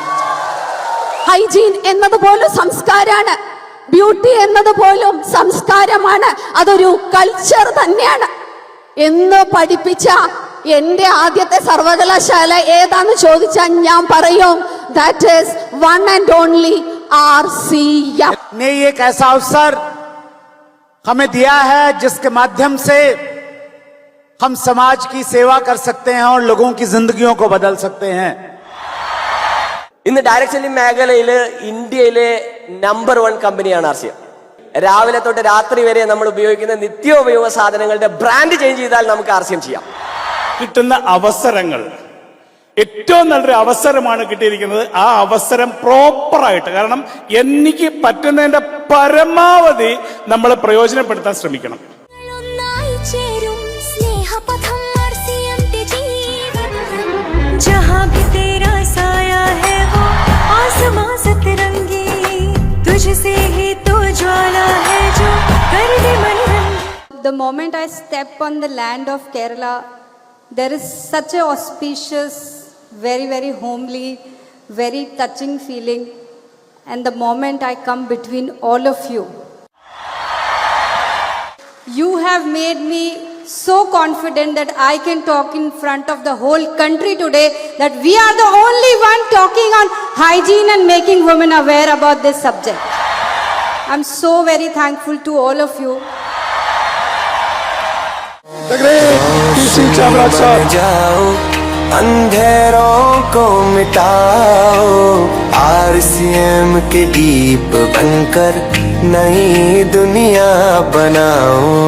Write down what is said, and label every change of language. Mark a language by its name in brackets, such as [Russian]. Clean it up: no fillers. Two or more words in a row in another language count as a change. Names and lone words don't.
[Malayalam] ഹൈജീൻ എന്നതുപോലും സംസ്കാരമാണ്, ബ്യൂട്ടി എന്നതുപോലും സംസ്കാരമാണ്, അതൊരു കൾച്ചർ തന്നെയാണ് എന്ന് പഠിപ്പിച്ച എന്റെ ആദ്യത്തെ സർവകലാശാല ഏതാന്ന് ചോദിച്ചാൽ ഞാൻ പറയും [English] that is one and only [Malayalam] आरसीएम [Hindi] ने एक ऐसा अवसर हमें दिया है जिसके माध्यम से हम समाज की सेवा कर सकते हैं और लोगों की जिंदगियों को बदल सकते हैं. [Malayalam] ഇന്ന് [English] direct selling [Malayalam] മേഖലയിൽ ഇന്ത്യയിലെ നമ്പർ 1 കമ്പനിയാണ് ആർസിയം. രാവിലെ തൊട്ട് രാത്രി വരെ നമ്മൾ ഉപയോഗിക്കുന്ന നിത്യോപയോഗ സാധനങ്ങളുടെ [English] brand change [Malayalam] ചെയ്താൽ നമുക്ക് ആർസിയം ചെയ്യാം. കിട്ടുന്ന അവസരങ്ങൾ ഏറ്റവും നല്ലൊരു അവസരമാണ് കിട്ടിയിരിക്കുന്നത്. ആ അവസരം പ്രോപ്പറായിട്ട്, കാരണം എനിക്ക് പറ്റുന്നതിന്റെ പരമാവധി നമ്മൾ പ്രയോജനപ്പെടുത്താൻ ശ്രമിക്കണം. ഒന്നായി ചേരും സ്നേഹപഥം ആർസിയന്റെ ജീവിതം [Hindi] ജഹാं भी तेरा साया है वो आसमां सतरंगी तुझसे ही तो ज्वाला है जो कर दे मन [English] The moment I step on the land of Kerala, there is such a auspicious, very, very homely, very touching feeling. And the moment I come between all of you, you have made me so confident that I can talk in front of the whole country today that we are the only one talking on hygiene and making women aware about this subject. I'm so very thankful to all of you. [Hindi] जाओ अंधेरों को मिटाओ आरसीएम के दीप बनकर नई दुनिया बनाओ.